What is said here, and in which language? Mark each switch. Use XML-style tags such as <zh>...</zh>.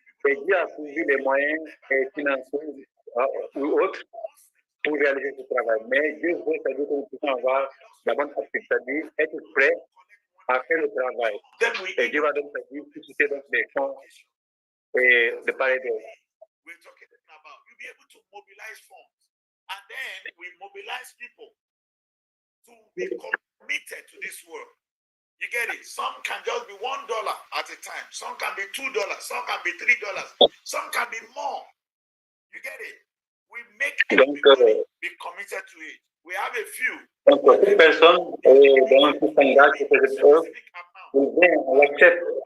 <fr>Et Dieu a trouvé les moyens financiers ou autres pour réaliser ce travail. Mais Dieu veut, c'est-à-dire que nous puissions avoir la bonne attitude, c'est-à-dire être prêt à faire le travail. Et Dieu va donc susciter donc des fonds de part et d'autre.</fr> <en>You'll be able to mobilize funds. And then we mobilize people to be committed to this work. You get it? Some can just be $1 at a time. Some can be $2. Some can be $3. Some can be more. You get it? We make everybody be committed to it. We have a few.</en> <fr>Donc, toute personne qui s'engage sur cette œuvre, on l'accepte.</fr>